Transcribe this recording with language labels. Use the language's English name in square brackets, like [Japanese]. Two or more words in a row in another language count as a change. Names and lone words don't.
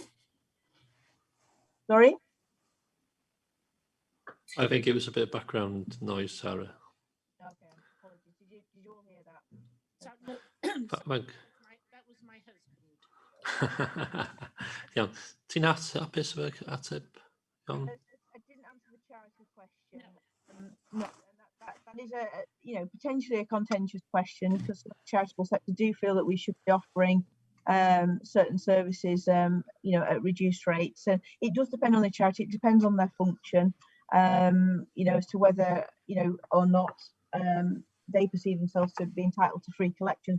[English] Sorry? I think it was a bit of background noise, Sarah. Okay, apologies. Did you all hear that? That was my husband. Yeah, [Welsh] ti'n hapus efo ateb? [English] I didn't answer the charity question. No, that is a potentially a contentious question, because the charitable sector do feel that we should be offering certain services at reduced rates. So it does depend on the charity. It depends on their function, as to whether or not they perceive themselves to be entitled to free collections.